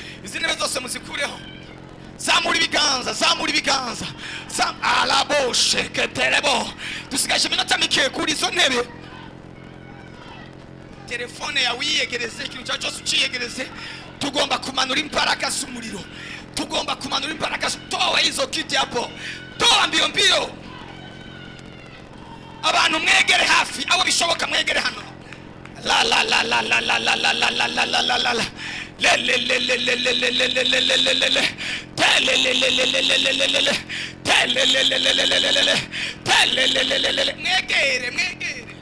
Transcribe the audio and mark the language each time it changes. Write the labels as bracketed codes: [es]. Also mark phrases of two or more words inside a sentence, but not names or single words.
[rw] Izi ntebe zose muzikureho. Zamura ibiganza. Alaboshe keterebo. Dusigaje iminota mike kuri izo ntebe. Telefone yawe yiyegereze, ikintu cyawe cyose uciyegereze. Tugomba kumanura imbaraga z'umuriro. [sw] Toa hizo kiti hapo. Toa mbio. [rw] Abantu mwegere hafi, abo bishoboka mwegere hano. La mwegere.